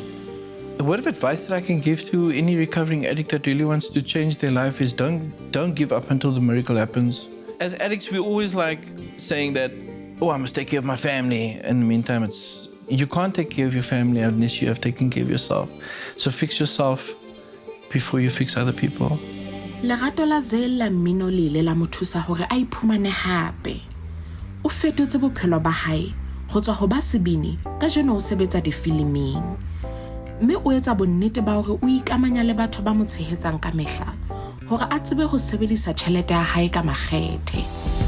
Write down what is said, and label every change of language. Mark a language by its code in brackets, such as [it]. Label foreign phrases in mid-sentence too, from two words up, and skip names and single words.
[en] The word of advice that I can give to any recovering addict that really wants to change their life is don't give up until the miracle happens. As addicts, we always like saying that, I must take care of my family. In the meantime, you can't take care of your family unless you have taken care of yourself. So fix yourself before you fix other people. [st] Lerato la Zale la mmino le ile la mo thusa hore a iphumane hape. O fetotse bophelo ba hae go tswa go ba sebini ka jeno o sebetsa difiliming. Mme o etsa bonnete ba hore o ikamanya le batho ba mo tshehetsang ka mehla hore a tsebe ho sebedisa tjhelete ya hae ka makgethe.